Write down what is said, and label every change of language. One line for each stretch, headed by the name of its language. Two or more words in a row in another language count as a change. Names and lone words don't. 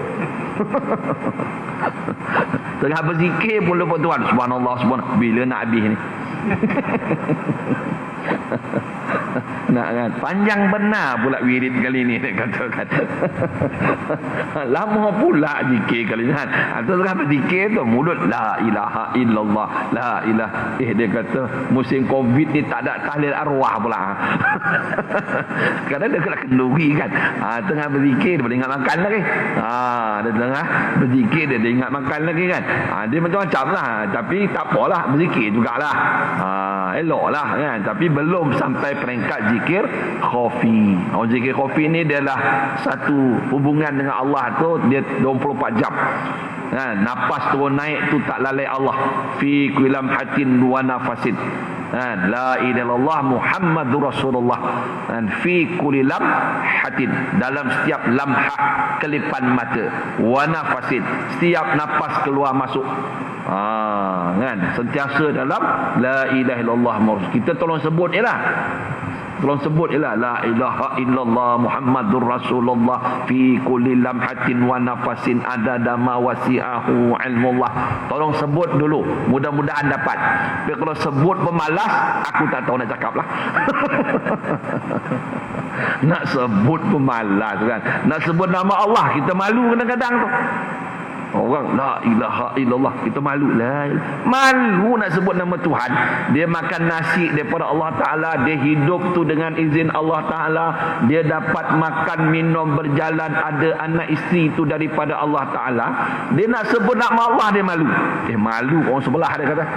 Malay: Tengah berzikir pun lupa Tuhan.
Arabic: سبحان الله، سبحان الله.
Malay: Bila nak habis ni? Nak kan? Panjang benar pula wirid kali ni, dia kata. Lama pula zikir kali ni. Atau tengah berzikir tu mulut
Arabic: لا إله إلا الله، لا إله.
Malay: Dia kata musim Covid ni tak ada tahlil arwah pula. Kadang dia kena kenduri kan. Tengah berzikir dia boleh ingat makan lagi. Dia tengah berzikir dia ingat makan lagi kan. Dia macam-macam lah. Tapi tak apalah, berzikir jugalah. Eloklah kan. Tapi belum sampai peringkat zikir khafi. Zikir khafi ni dia lah satu hubungan dengan Allah tu, dia 24 jam. Napas turun naik tu tak lalai Allah.
Arabic: في كل لمحة ونفس. لا إله إلا الله محمد رسول الله. في كل لمحة,
Malay: dalam setiap lamhah, kelipan mata,
Arabic: ونفس,
Malay: setiap nafas keluar masuk. Kan, sentiasa dalam
Arabic: لا إله إلا الله.
Malay: Kita tolong sebut jelah. Tolong sebut ialah
Arabic: لا إله إلا الله محمد رسول الله في كل لمحة ونفس عدد ما وسعه علم الله.
Malay: Tolong sebut dulu, mudah-mudahan dapat. Tapi kalau sebut pemalas, aku tak tahu nak cakap lah. Nak sebut pemalas kan. Nak sebut nama Allah, kita malu kadang-kadang tu.
Arabic: Orang لا إله إلا الله,
Malay: kita malu lah. Malu nak sebut nama Tuhan. Dia makan nasi daripada
Arabic: الله تعالى,
Malay: dia hidup tu dengan izin
Arabic: الله تعالى,
Malay: dia dapat makan minum berjalan, ada anak isteri tu daripada
Arabic: الله تعالى.
Malay: Dia nak sebut nama Allah, dia malu. Malu orang sebelah, dia kata.